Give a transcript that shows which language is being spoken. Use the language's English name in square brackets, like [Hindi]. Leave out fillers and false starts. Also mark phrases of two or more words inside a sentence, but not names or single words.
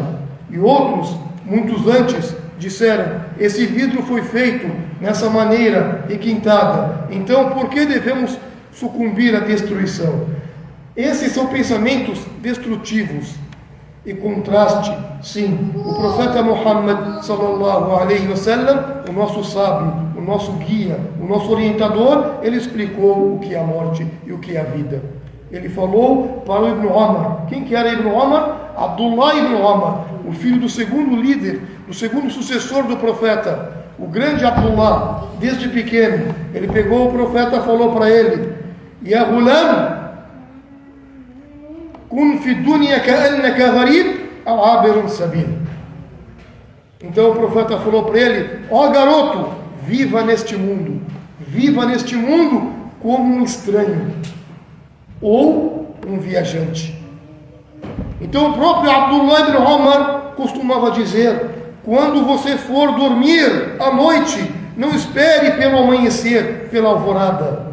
[Portuguese] E outros, muitos antes, disseram, esse vidro foi feito nessa maneira requintada, então por que devemos sucumbir à destruição? Esses são pensamentos destrutivos. E contraste, sim, o profeta Muhammad [Arabic] صلى الله عليه وسلم, [Portuguese] o nosso sábio, o nosso guia, o nosso orientador, ele explicou o que é a morte e o que é a vida. Ele falou para o Ibn Omar. Quem que era Ibn Omar? Abdullah Ibn Omar, o filho do segundo líder, do segundo sucessor do profeta, o grande Abdullah. Desde pequeno, ele pegou o profeta e falou para ele: [Arabic] يا غلام، كن في دنيا كأنك غريب أو عابر سبيل. [Portuguese] Então o profeta falou para ele: ó garoto, viva neste mundo como um estranho ou um viajante. Então o próprio Abdullah ibn Omar costumava dizer: quando você for dormir à noite, não espere pelo amanhecer, pela alvorada.